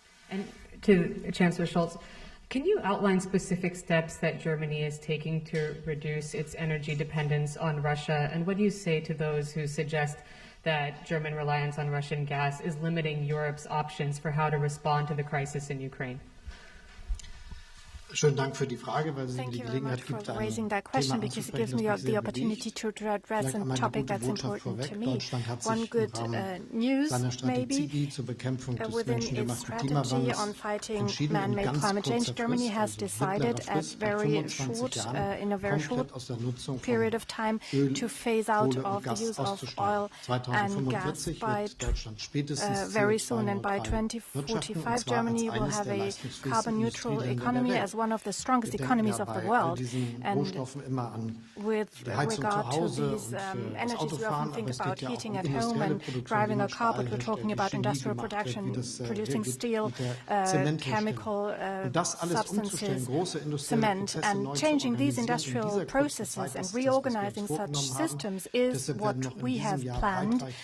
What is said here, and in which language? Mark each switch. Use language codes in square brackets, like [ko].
[en] And to Chancellor Scholz, can you outline specific steps that Germany is taking to reduce its energy dependence on Russia? And what do you say to those who suggest that German reliance on Russian gas is limiting Europe's options for how to respond to the crisis in Ukraine? [de] Schönen Dank für die Frage, weil sie mir die Gelegenheit gibt, ein Thema anzusprechen, das mich sehr bewegt. Vielleicht einmal eine gute Botschaft vorweg. Deutschland hat sich im Rahmen seiner Strategie zur Bekämpfung des menschengemachten Klimawandels entschieden, in ganz kurzer Frist, mittlere Frist, ab 25 Jahren komplett aus der Nutzung von Öl, Kohle und Gas auszusteigen. 2045 wird Deutschland spätestens CO2-neutral wirtschaften, und zwar als eines der leistungsfähigsten Industrieländer der Welt. [en] One of the strongest economies of the world, and with regard to these energies, we often think about heating at home and driving a car, but we're talking about industrial production, producing steel, chemical substances, cement, and changing these industrial processes and reorganizing such systems is what we have planned.